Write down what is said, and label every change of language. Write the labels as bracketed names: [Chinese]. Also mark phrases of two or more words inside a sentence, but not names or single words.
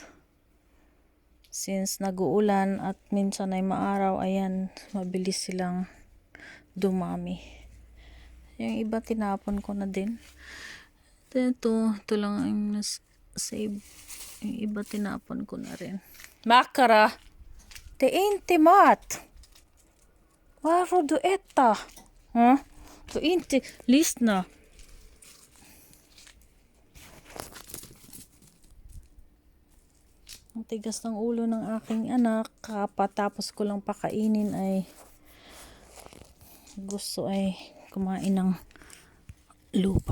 [Filipino] Since nag-uulan at minsan ay maaraw, ayan, mabilis silang dumami. Yung iba tinapon ko na din. Ito lang ang save. Yung iba tinapon ko na rin. [Swedish] Makara! Te inte mat! Varför du äta? Huh? Du inte lyssna. [Filipino] Ang tigas ng ulo ng aking anak, kapatapos ko lang pakainin ay gusto ay kumain ng lupa.